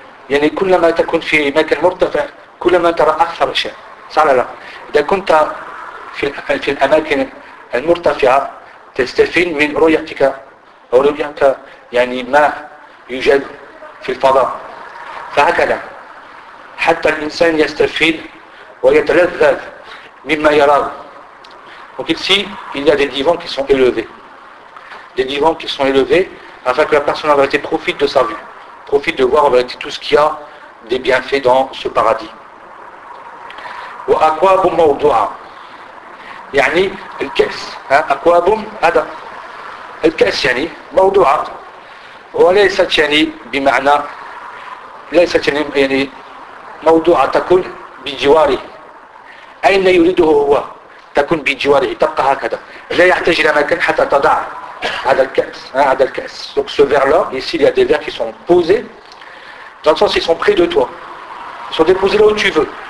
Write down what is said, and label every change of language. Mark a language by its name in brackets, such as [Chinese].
[Arabic] يعني كلما تكون في مكان مرتفع كلما ترى أكثر شيء، صح ولا لا؟ إذا كنت في الأماكن المرتفعة تستفيد من رؤيتك أو رؤيتك يعني ما يوجد في الفضاء، فهكذا حتى الإنسان يستفيد ويتلذذ مما يراه. [French] Donc ici, il y a des divans qui sont élevés. Des divans qui sont élevés afin que la personne en vérité profite de sa vue. Profite de voir en vérité tout ce qu'il y a des bienfaits dans ce paradis. [Arabic] وَأَكْوَابُمْ مَوْضُعَ يعني الكأس. أَكْوَابُمْ هذا الكأس يعني موضوعة. وليست يعني بمعنى ليست يعني موضوعة تكون بجواره. أين يريده هو؟ تكون بجواره، تبقى هكذا. لا يحتاج إلى مكان حتى تضع هذا الكأس، هذا الكأس. [French] Donc ce verre-là, ici, il y a des verres qui sont posés. Dans le sens, ils sont près de toi. Ils sont déposés là où tu veux.